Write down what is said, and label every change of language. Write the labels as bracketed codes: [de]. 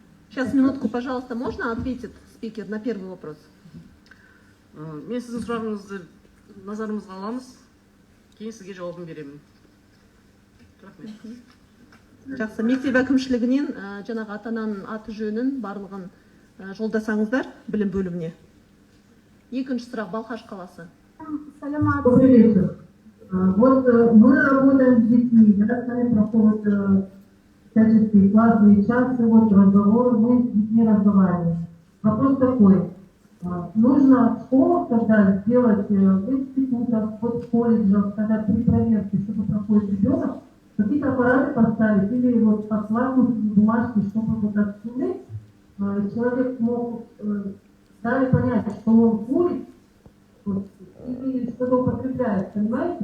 [ru] Сейчас, минутку, пожалуйста, можно ответить спикер на первый вопрос? [kk] Мен сіздің сұрағыңызды назарымызға аламыз, кейін сізге жауабын беремін. Рахмет. Жақсы, мектеп әкімшілігінен жаңағы ата-ананың аты жөнін барлығын жолдасаңыздар білім бөліміне. Екінші сұрақ, Балқаш қаласы. [ru] Добрый вечер. Вот мы работаем с детьми, да, с нами проходят всяческие классные часы, вот разговоры, мы с детьми разговариваем. Вопрос такой. Нужно в школах тогда сделать, в институтах, в колледжах, когда при проверке, чтобы проходит ребенок, какие-то аппараты поставить или вот послать бумажки, чтобы вот отсюда человек мог дали понять, что он курит, вот, или что-то употребляет, понимаете?